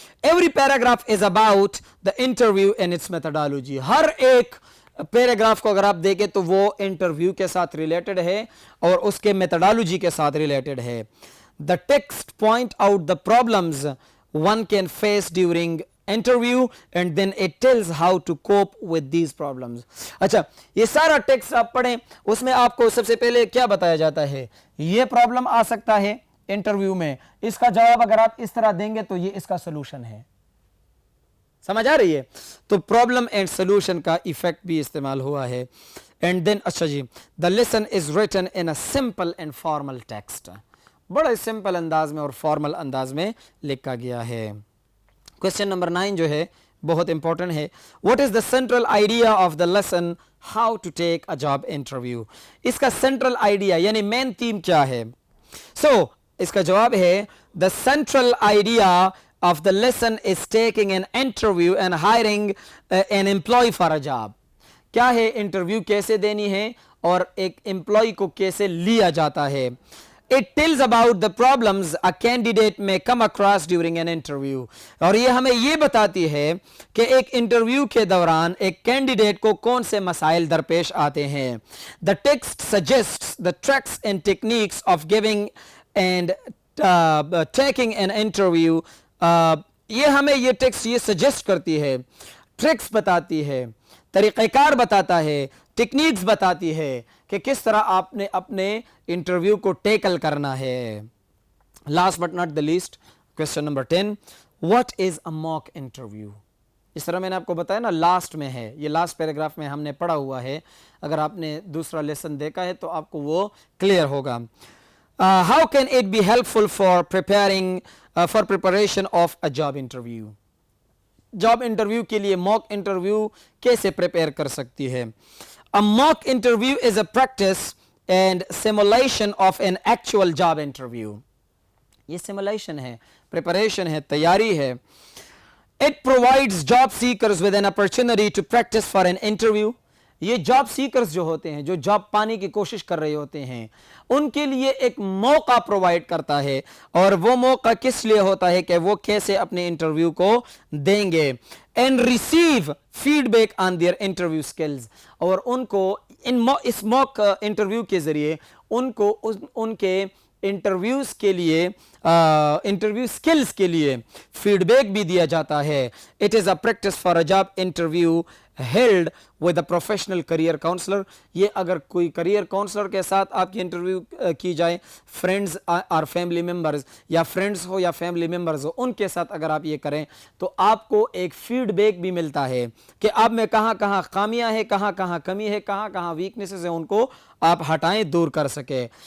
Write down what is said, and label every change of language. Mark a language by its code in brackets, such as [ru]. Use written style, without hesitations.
[en] Every paragraph is about the interview and its methodology. [ur] ہر ایک paragraph کو اگر آپ دیکھیں تو وہ انٹرویو کے ساتھ ریلیٹڈ ہے اور اس کے میتھڈالوجی کے ساتھ ریلیٹڈ ہے. [en] The text point out the problems one can face during interview and then it tells how to cope with these problems. [ur] اچھا, یہ سارا ٹیکسٹ آپ پڑھیں, اس میں آپ کو سب سے پہلے کیا بتایا جاتا ہے؟ یہ پرابلم آ سکتا ہے انٹرویو میں, اس کا جواب اگر آپ اس طرح دیں گے تو یہ اس کا سلوشن ہے. سمجھ آ رہی ہے؟ تو پرابلم اینڈ سلوشن کا ایفیکٹ بھی استعمال ہوا ہے. [en] and then [ur] اچھا جی, [en] The lesson is written in a simple and formal text. [ur] بڑا سمپل انداز میں اور فارمل انداز میں لکھا گیا ہے. کویسچن نمبر 9 جو ہے بہت امپورٹنٹ ہے. [en] What is the central idea of the lesson how to take a job interview? [ur] اس کا سینٹرل آئیڈیا یعنی مین تھیم کیا ہے؟ سو اس کا جواب ہے [en] The central idea of the lesson is taking an interview and hiring an employee for a job. [ur] کیا ہے؟ Interview کیسے دینی ہے اور ایک امپلائی کو کیسے لیا جاتا ہے. [en] It tells about the problems a candidate may come across during an interview. [ur] اور یہ ہمیں یہ بتاتی ہے کہ ایک انٹرویو کے دوران ایک کینڈیڈیٹ کو کون سے مسائل درپیش آتے ہیں. [en] The text suggests the tricks and techniques of giving and taking an interview. [ur] یہ ہمیں یہ ٹیکسٹ یہ سجیسٹ کرتی ہے, ٹرکس بتاتی ہے, طریقہ کار بتاتا ہے, ٹیکنیکس بتاتی ہے کہ کس طرح آپ نے اپنے انٹرویو کو ٹیکل کرنا ہے. [en] last but not the least, [ur] question number 10, [en] What is a mock interview? [ur] اس طرح میں نے آپ کو بتایا نا, لاسٹ میں ہے, یہ لاسٹ پیراگراف میں ہم نے پڑھا ہوا ہے. اگر آپ نے دوسرا لیسن دیکھا ہے تو آپ کو وہ کلیئر ہوگا. [en] how can it be helpful for preparation of a [ur] job interview? Job interview کے لیے موک انٹرویو کیسے پریپیئر کر سکتی ہے؟ [en] A mock interview is a practice and simulation of an actual job interview. [ur] یہ simulation ہے, preparation ہے, تیاری ہے. [en] It provides job seekers with an opportunity to practice for an interview. [ur] یہ جاب سیکرز جو ہوتے ہیں, جو جاب پانے کی کوشش کر رہے ہوتے ہیں, ان کے لیے ایک موقع پرووائڈ کرتا ہے. اور وہ موقع کس لیے ہوتا ہے کہ وہ کیسے اپنے انٹرویو کو دیں گے. [en] And receive feedback on their interview skills. [ur] اور ان کو اس موک انٹرویو کے ذریعے ان کو ان کے انٹرویوز کے لیے انٹرویو سکلز کے لیے فیڈ بیک بھی دیا جاتا ہے. [en] It is a practice for a job interview held with a professional career counselor. [ur] یہ اگر کوئی career counselor کے ساتھ آپ کی انٹرویو کی جائے, [en] friends or family members, [ur] یا friends ہو یا family members ہو, ان کے ساتھ اگر آپ یہ کریں تو آپ کو ایک فیڈ بیک بھی ملتا ہے کہ آپ میں کہاں کہاں خامیاں ہیں, کہاں کہاں کمی ہے, کہاں کہاں ویکنیسز ہیں, ان کو آپ ہٹائیں, دور کر سکیں.